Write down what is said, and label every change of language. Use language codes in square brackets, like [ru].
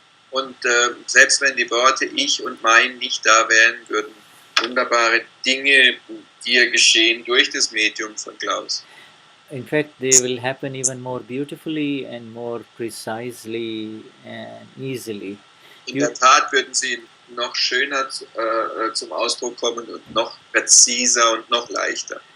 [de] Und selbst wenn die Worte ich und mein nicht da wären, würden wunderbare Dinge dir geschehen durch das Medium von Klaus. [en] In fact, they will happen even more beautifully and more precisely and easily. [de] In der Tat würden sie noch schöner zum Ausdruck kommen und noch präziser und noch leichter.